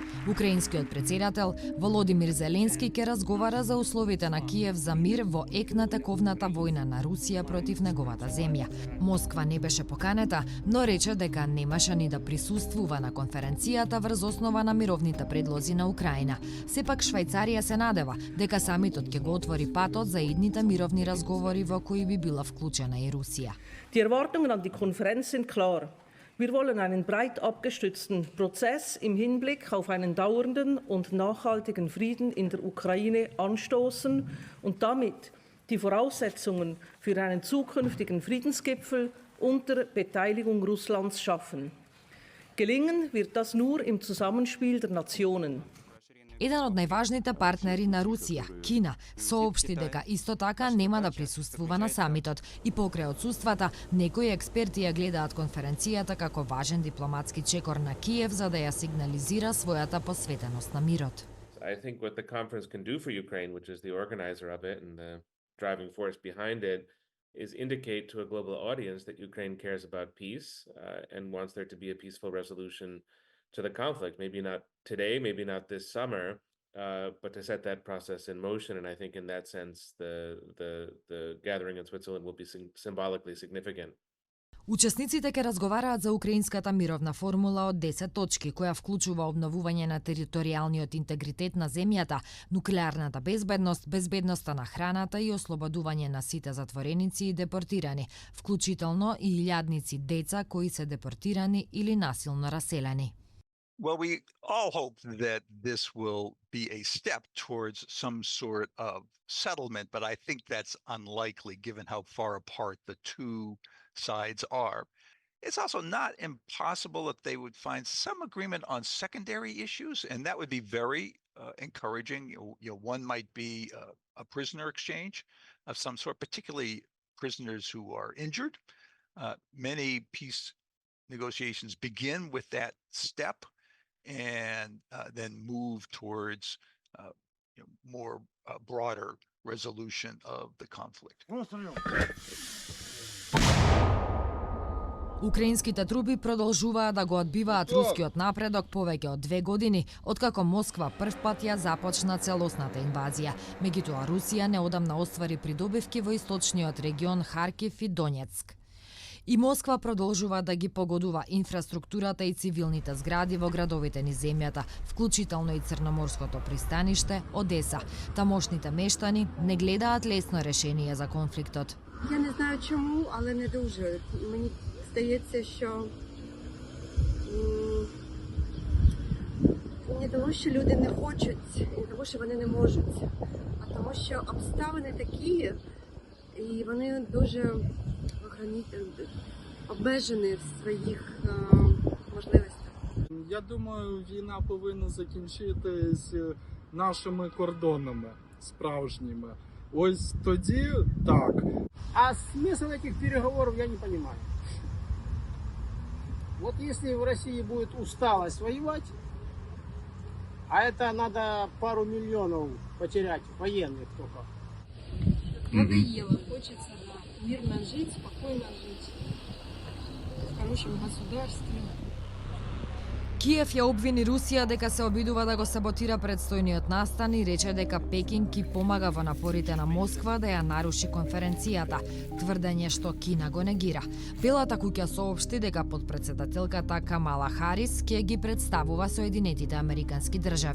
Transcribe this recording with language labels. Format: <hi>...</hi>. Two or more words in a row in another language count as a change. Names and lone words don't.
<mk>Украинскиот председател Володимир Зеленски ќе разговара за условите на Киев за мир во ек на тековната војна на Русија против неговата земја. Москва не беше поканета, но рече дека немаше ни да присуствува на конференцијата врз основа на мировните предлози на Украина. Сепак Швајцарија се надева дека самитот ќе го отвори патот за идните мировни разговори во кои би била вклучена и Русија.</mk> <de>Die Erwartungen an die Konferenz sind klar. Wir wollen einen breit abgestützten Prozess im Hinblick auf einen dauernden und nachhaltigen Frieden in der Ukraine anstoßen und damit die Voraussetzungen für einen zukünftigen Friedensgipfel unter Beteiligung Russlands schaffen. Gelingen wird das nur im Zusammenspiel der Nationen.</de> <mk>Еден од најважните партнери на Русија, Кина, соопшти дека исто така нема да присуствува на самитот и покрај отсуствата, некои експерти ја гледаат конференцијата како важен дипломатски чекор на Киев за да ја сигнализира својата посветеност на мирот.</mk> <en>I think what the conference can do for Ukraine, which is the organizer of it and the driving force behind it, is indicate to a global audience that Ukraine cares about peace and wants there to be a peaceful resolution to the conflict. Maybe not today, maybe not this summer, but to set that process in motion. And I think in that sense, the gathering in Switzerland will be symbolically significant.</en> <mk>Учесниците ќе разговараат за украинската мировна формула од 10 точки, која вклучува обновување на територијалниот интегритет на земјата, нуклеарната безбедност, безбедноста на храната и ослободување на сите затвореници и депортирани, вклучително и илјадници деца кои се депортирани или насилно раселени.</mk> <en>Well, we all hope that this will be a step towards some sort of settlement, but I think that's unlikely given how far apart the two sides are. It's also not impossible that they would find some agreement on secondary issues, and that would be very encouraging. One might be a prisoner exchange of some sort, particularly prisoners who are injured. Many peace negotiations begin with that step and then move towards more broader resolution of the conflict.</en> <mk>Украинските трупи продолжуваат да го одбиваат рускиот напредок повеќе од 2 години, откако Москва првпат ја започна целосната инвазија. Меѓутоа Русија неодамна оствари придобивки во источниот регион Харкив и Донецк. И Москва продолжува да ги погодува инфраструктурата и цивилните згради во градовите низ земјата, вклучително и Црноморското пристаниште, Одеса. Тамошните мештани не гледаат лесно решение за конфликтот.</mk> <uk>Я не знаю чому, але не дуже. Мені здається, що не тому, що люди не хочуть, не тому, що вони не можуть, а тому, що обставини такі, і вони дуже обмежені в своїх можливостях. Я думаю, війна повинна закінчитись нашими кордонами справжніми. Ось тоді так.</uk> <ru>А смысл этих переговоров я не понимаю. Вот если в России будет усталость воевать, а это надо пару миллионов потерять, военных только. Надоело, хочется мирно жить, спокойно жить, в хорошем государстве.</ru> <mk>Киев ја обвини Русија дека се обидува да го саботира предстојниот настан и рече дека Пекин ки помага во напорите на Москва да ја наруши конференцијата, тврдење што Кина го негира. Белата куќа соопшти дека подпредседателката Камала Харис ќе ги представува Соединетите Американски држави.</mk>